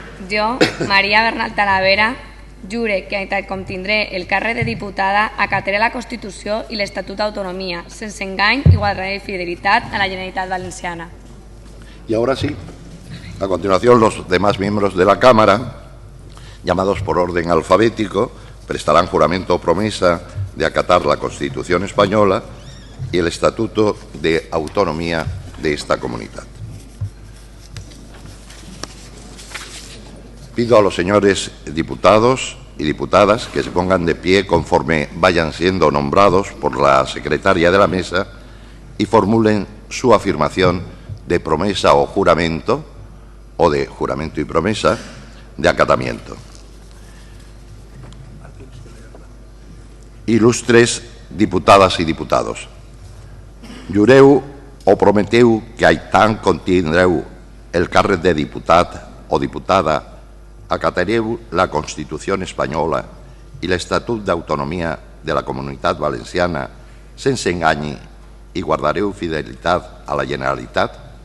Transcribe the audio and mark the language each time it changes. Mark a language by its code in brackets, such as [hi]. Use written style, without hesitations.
[ca] Jo, Maria Bernal Talavera, jure que, tal com tindré el càrrec de diputada, acataré la Constitució i l'Estatut d'Autonomia, sense engany i guardaré fidelitat a la Generalitat Valenciana. [es] Y ahora sí, a continuación los demás miembros de la Cámara, llamados por orden alfabético, prestarán juramento o promesa de acatar la Constitución española y el Estatuto de Autonomía de esta comunidad. Pido a los señores diputados y diputadas que se pongan de pie conforme vayan siendo nombrados por la secretaria de la mesa y formulen su afirmación de promesa o juramento, o de juramento y promesa, de acatamiento. [ca] Ilustres diputadas y diputados, jureu o prometeu que aitant contindreu el càrrec de diputat o diputada, acatareu la Constitución espanyola i l'Estatut d'Autonomia de la Comunitat Valenciana sense enganyi i guardareu fidelitat a la Generalitat?